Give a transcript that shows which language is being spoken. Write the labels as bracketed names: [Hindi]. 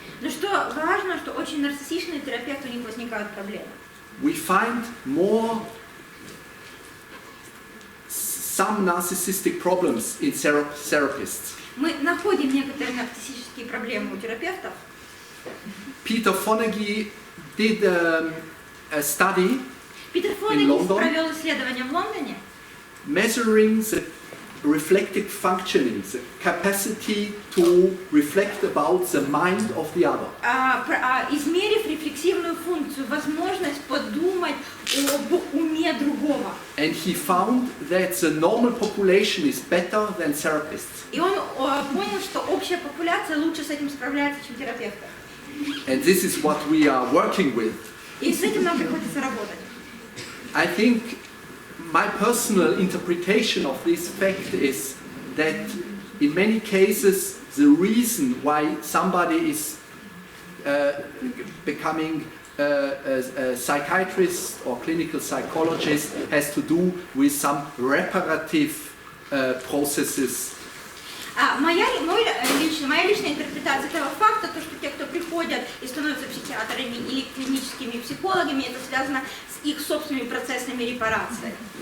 [Russian] Но что важно, что очень нарциссичный терапевт, у них возникают проблемы. [English] We find some narcissistic problems in therapists. [Russian] Мы находим некоторые нарциссические проблемы у терапевтов. [English] Peter Fonagy did a study [Russian] Питер Фонегис провел исследование в Лондоне, [English] measuring the reflective functioning, the capacity to reflect about the mind of the other. [Russian] измерив рефлексивную функцию, возможность подумать об уме другого. [English] And he found that the normal population is better than therapists. [Russian] И он понял, что общая популяция лучше с этим справляется, чем терапевты. [English] And this is what we are working with. [Russian] И с этим нам приходится работать. [English] I think my personal interpretation of this fact is that in many cases the reason why somebody is becoming a psychiatrist or clinical psychologist has to do with some reparative processes [Russian] Моя личная интерпретация этого факта, то, что те, кто приходят и становятся психиатрами или клиническими психологами, это связано с их собственными процессами репарации.